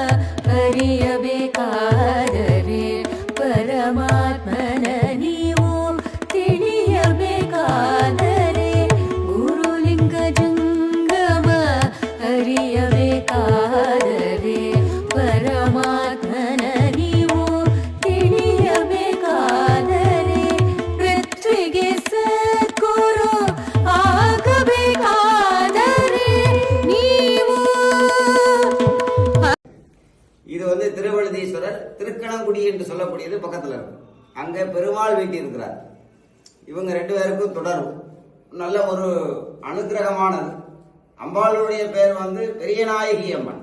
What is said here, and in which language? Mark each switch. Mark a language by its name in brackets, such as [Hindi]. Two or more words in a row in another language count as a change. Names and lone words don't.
[Kannada] ಅರಿಯಬೇಕಾದರೆ ಪರಮಾತ್ಮನ ನೀವು ತಿಳಿಯಬೇಕಾದರೆ ಗುರುಲಿಂಗ ಜಂಗಮ ಅರಿಯಬೇಕಾದರೆ ಪರಮಾತ್ಮನ ನೀವು ತಿಳಿಯಬೇಕಾದರೆ ಪೃಥ್ವಿಗೆ ಸದ್ಗುರು ಆಗಬೇಕಾದರೆ ನೀವು [Tamil] இது திருவழுதீஸ்வரர் திருக்கணங்குடி என்று சொல்லக்கூடியது பக்கத்துல இருக்கு. அங்க பெருமாள் வீட்டி இருக்கிறார். இவங்க ரெண்டு பேருக்கும் தொடரும் நல்ல ஒரு அனுகிரகமானது. அம்பாளுடைய பெயர் பெரியநாயகி அம்மன்.